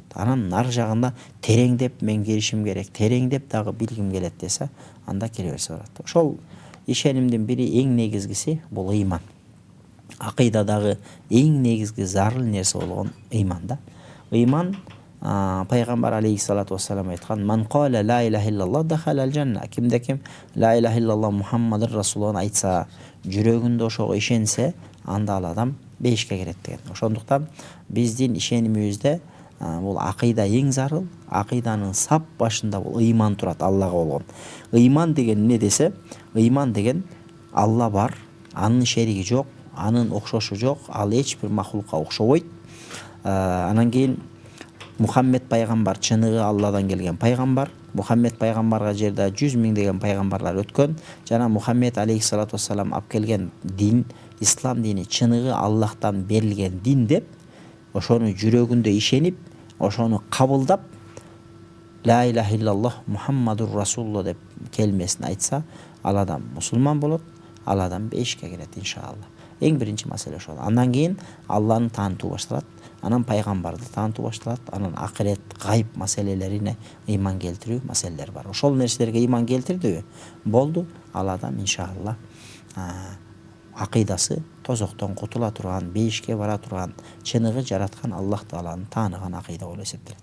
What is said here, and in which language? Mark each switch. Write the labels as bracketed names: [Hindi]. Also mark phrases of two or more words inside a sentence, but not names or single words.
[Kyrgyz] Анан ар жагында тереңдеп мен киришим керек, тереңдеп дагы билгим келет десе, анда кире берсе болот. Ошол ишенимдин бири эң негизгиси бул ыйман. Акыйдадагы эң негизги зарыл нерсе болгон ыйман да. Ыйман пайгамбар [Arabic] عليه الصلاة والسلام [Kyrgyz] айткан: [Arabic] "من قال لا إله إلا الله دخل الجنة." [Kyrgyz] Кимде ким [Arabic] لا إله إلا الله محمد رسول الله [Kyrgyz] айтса, жүрөгүндө ошого ишенсе, анда ал адам бейишке кирет деген. Ошондуктан биздин ишенимибизде бул акыйда эң зарыл. Акыйданын сап башында бул ыйман турат, Аллага болгон. Ыйман деген эмне десе, ыйман деген Алла бар, анын шериги жок, анын окшошу жок, ал эч бир махлукка окшобойт. Анан кийин Мухаммед пайгамбар чыныгы Алладан келген пайгамбар. Мухаммед пайгамбарга жерде 100 миңдеген пайгамбарлар өткөн. Жана Мухаммед [Arabic] عليه الصلاة والسلام [Kyrgyz] алып келген дин, ислам дини чыныгы Аллахтан берилген дин деп, ошону жүрөгүндө ишенип, ошону кабылдап, [Arabic] لا إله إلا الله محمد رسول الله [Kyrgyz] деп келмесин айтса, ал адам мусулман болот, ал адам бейишке кирет иншалла. Эң биринчи маселе ошол. Андан кийин Алланы таанытуу башталат, анан пайгамбарды таанытуу башталат, анан акырет, гайып маселелерине ыйман келтирүү маселелер бар. Ошол нерселерге ыйман келтирдиби, болду, ал адам иншалла акыйдасы тозоктон кутула турган, бейишке бара турган, чыныгы жараткан Аллах Тааланы тааныган акыйда болуп эсептелет.